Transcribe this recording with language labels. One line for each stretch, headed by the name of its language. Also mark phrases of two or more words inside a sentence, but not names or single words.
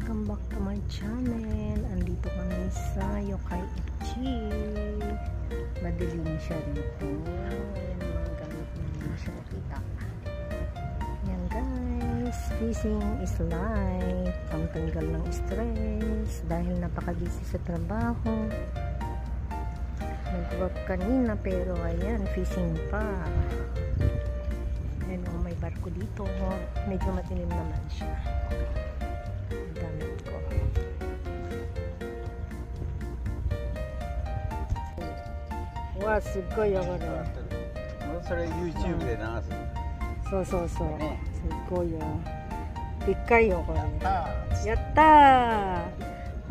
English: back to my channel.
Filipino: Andito kami sa Yokai Ichi. Madilim siya rito. Ayan mga gamit namin siya nakita. Ayan guys,
English: fishing is life.
Filipino: Pangtanggal ng stress dahil napaka-busy sa trabaho. Nag-work kanina pero ayan, fishing pa. Ayan o, may barko dito. Medyo matilim naman siya. Gamit ko.
Japanese: Wow, sugoiよこれ。それ YouTube で流す。そうそうそう。ね、すごいよ。でっかいよこれ。やったー。